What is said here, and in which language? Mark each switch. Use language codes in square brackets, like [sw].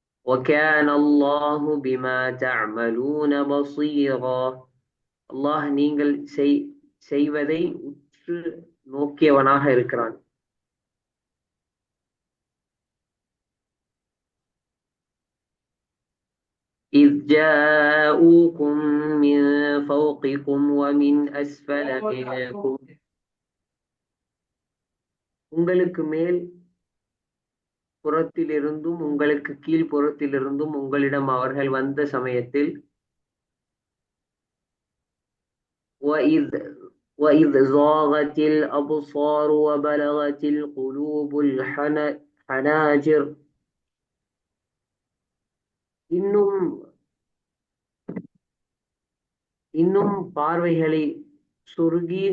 [ar] وكان الله بما تعملون بصيرا. [ta] அல்லாஹ் நீங்கள் செய்வதை உற்று நோக்கியவனாக இருக்கிறான். [ar] إذ جاءوكم من فوقكم ومن أسفل منكم. [ta] உங்களுக்கு மேல் புறத்திலிருந்தும் உங்களுக்கு கீழ் புறத்திலிருந்தும் உங்களிடம் அவர்கள் வந்த சமயத்தில் [ar] وَإِذْ وَإِذْ زَاغَتِ الْأَبْصَارُ وَبَلَغَتِ الْقُلُوبُ الْحَنَاجِرَ [ta] இன்னும் இன்னும் பார்வைகளை சொருகி